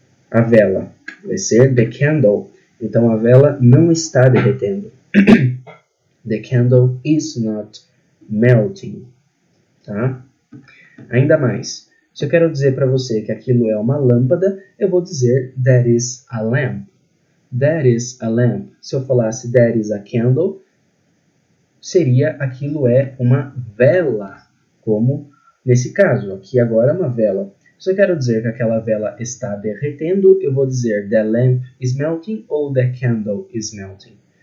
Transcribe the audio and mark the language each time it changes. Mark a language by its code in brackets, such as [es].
[pt] A vela vai ser the candle, então a vela não está derretendo. [en] The candle is not melting. [pt] Tá? Ainda mais, se eu quero dizer para você que aquilo é uma lâmpada, eu vou dizer [en] that is a lamp. That is a lamp. [pt] Se eu falasse [en] that is a candle, [pt] seria aquilo é uma vela. Como nesse caso, aqui agora é uma vela. Se eu quero dizer que aquela vela está derretendo, eu vou dizer [en] the lamp is melting [pt] ou [en] the candle is melting.